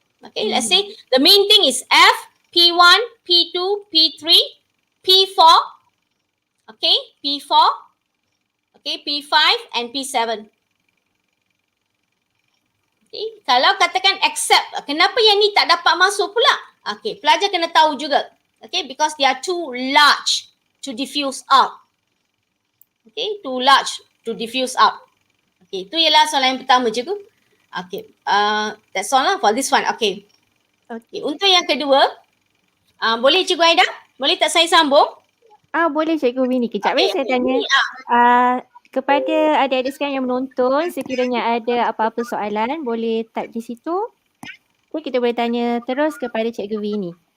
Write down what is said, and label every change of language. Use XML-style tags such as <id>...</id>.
<en>Okay, let's say the main thing is F, P1, P2, P3, P4, okay, P4, okay, P5 and P7.</en> <ms>Okay, kalau katakan accept, kenapa yang ni tak dapat masuk pula? Okay, pelajar kena tahu juga.</ms> <en>Okay, because they are too large to diffuse out. Okay, too large to diffuse out.</en> <ms>Okay, itu ialah soalan yang pertama cikgu.</ms> <en>Okay, that's all lah for this one. Okay.</en> <ms>Okay, untuk yang kedua, boleh cikgu Aida? Boleh tak saya sambung? Boleh cikgu Winnie. Kejap saya tanya. Kepada adik-adik sekalian yang menonton, sekiranya ada apa-apa soalan, boleh type di situ. Okay, kita boleh tanya terus kepada cikgu Winnie.</ms>